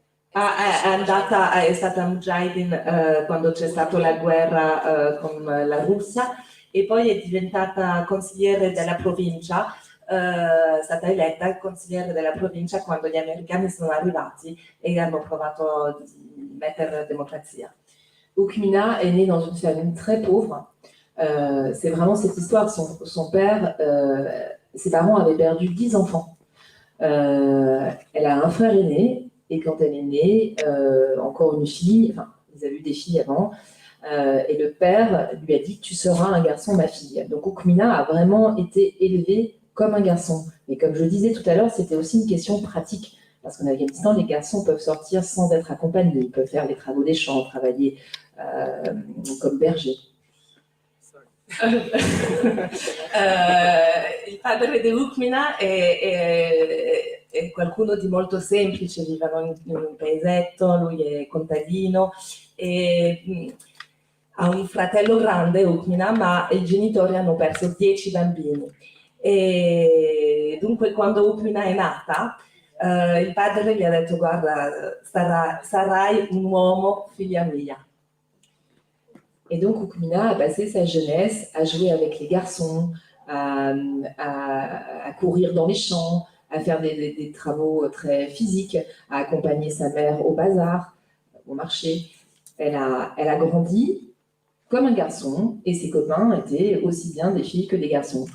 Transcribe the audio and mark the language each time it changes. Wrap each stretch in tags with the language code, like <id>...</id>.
<it>È stata Mujahideen quando c'è stata la guerra con la Russia e poi è diventata consigliere della provincia, è stata eletta consigliere della provincia quando gli americani sono arrivati e hanno provato a mettere la democrazia.</it> <fr>Oukmina est née dans une famille très pauvre. C'est vraiment cette histoire. Son père, ses parents avaient perdu 10 enfants. Elle a un frère aîné, et quand elle est née, encore une fille, enfin, ils avaient eu des filles avant, et le père lui a dit « Tu seras un garçon, ma fille ». Donc Oukmina a vraiment été élevée comme un garçon. Mais comme je le disais tout à l'heure, c'était aussi une question pratique. Parce qu'en Afghanistan, les garçons peuvent sortir sans être accompagnés. Ils peuvent faire les travaux des champs, travailler comme bergers.</fr> <it>Il padre di Ukmina è qualcuno di molto semplice, vivono in un paesetto, lui è contadino e ha un fratello grande, Ukmina, ma i genitori hanno perso 10 bambini. E dunque quando Ukmina è nata, il padre gli ha detto: guarda, sarai un uomo, figlia mia.</it> <fr>Et donc Oukmina a passé sa jeunesse à jouer avec les garçons, à courir dans les champs, à faire des travaux très physiques, à accompagner sa mère au bazar, au marché. Elle a grandi comme un garçon, et ses copains étaient aussi bien des filles que des garçons.</fr>